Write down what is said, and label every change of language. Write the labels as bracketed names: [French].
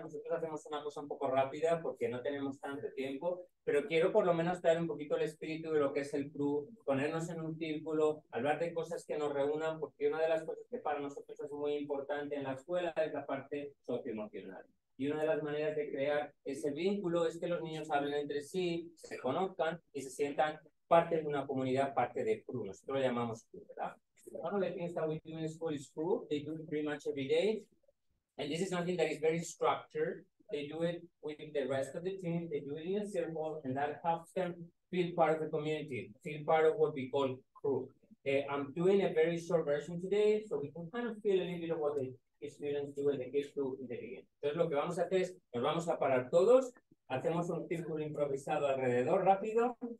[Spanish] Nosotros hacemos una cosa un poco rápida porque no tenemos tanto tiempo, pero quiero por lo menos traer un poquito el espíritu de lo que es el crew, ponernos en un círculo, hablar de cosas que nos reúnan, porque una de las cosas que para nosotros es muy importante en la escuela es la parte socioemocional. Y una de las maneras de crear ese vínculo es que los niños hablen entre sí, se conozcan y se sientan parte de una comunidad, parte de crew. Nosotros lo llamamos crew, ¿verdad? [English] One of the things that we do in school is crew. They do it pretty much every day. And this is something that is very structured. They do it with the rest of the team. They do it in a circle, and that helps them feel part of the community, feel part of what we call crew. I'm doing a very short version today, so we can kind of feel a little bit of what the students do and the kids do in the beginning. [Spanish] Entonces, lo que vamos a hacer es, nos vamos a parar todos, hacemos un círculo improvisado alrededor rápido.